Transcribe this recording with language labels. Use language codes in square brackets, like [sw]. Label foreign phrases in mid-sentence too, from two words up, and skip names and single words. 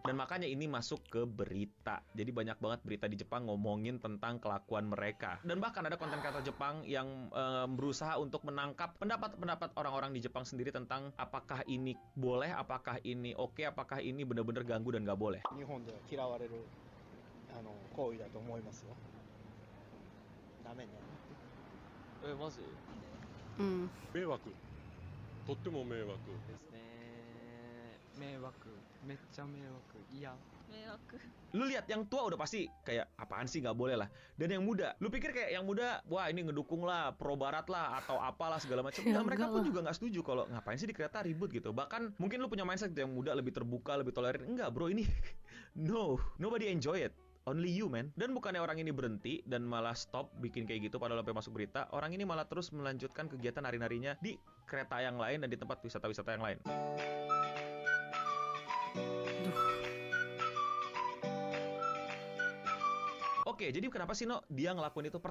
[id] Dan makanya ini masuk ke berita. Jadi banyak banget berita di Jepang ngomongin tentang kelakuan mereka. Dan bahkan ada konten kreator Jepang yang berusaha untuk menangkap pendapat-pendapat orang-orang di Jepang sendiri tentang apakah ini boleh, apakah ini oke, apakah ini benar-benar ganggu dan nggak boleh. [ja] 日本では嫌われる行為だと思いますよ。ダメね。マジ迷惑。とっても迷惑。ですね。迷惑。めっちゃ迷惑。Iya. [id] Lu lihat yang tua udah pasti kayak apaan sih nggak boleh lah. Dan yang muda, lu pikir kayak yang muda, wah ini ngedukung lah, pro barat lah atau apalah segala macam. Nah, mereka pun juga nggak setuju kalau ngapain sih di kereta ribut gitu. Bahkan mungkin lu punya mindset yang muda lebih terbuka, lebih toleran. Enggak bro, ini [en] no, nobody enjoy it. only you man. [id] Dan bukannya orang ini berhenti dan malah stop bikin kayak gitu padahal sampai masuk berita, orang ini malah terus melanjutkan kegiatan nari-narinya di kereta yang lain dan di tempat wisata-wisata yang lain. Oke, jadi kenapa sih dia ngelakuin itu?